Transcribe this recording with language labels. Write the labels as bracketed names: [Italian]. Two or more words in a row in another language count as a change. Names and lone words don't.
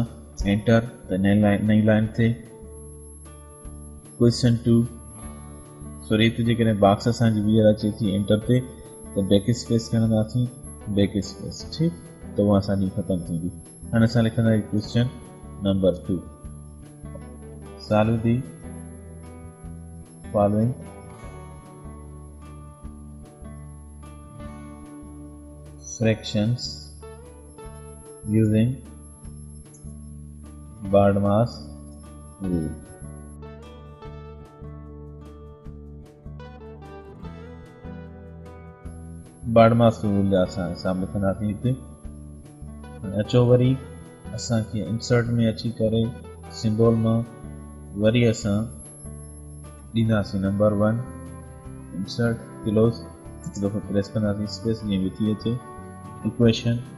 [Sindhi] एंटर, त नई लाइन ते क्वेश्चन 2। सॉरी, हिते जेकॾहिं बॉक्स असांजी ॿीहर अचे थी एंटर ते, त [English] back space [Sindhi] खणंदासीं, [English] back space. [Sindhi] ठीकु, त उहा असांजी ख़तमु थींदी। हाणे असां लिखंदासीं [English] question number [Sindhi] 2। [English] solve the following fractions using Bardmas rule. Bardmas rule [Sindhi] जा असां हिसाब लिखंदासीं हिते। अचो वरी असांखे इंसर्ट में अची करे सिम्बॉल मां वरी असां ॾींदासीं नंबर 1, [English] insert close, [Sindhi] हिकु दफ़ो प्रेस कंदासीं स्पेस जीअं बि थी अचे, इक्वेशन।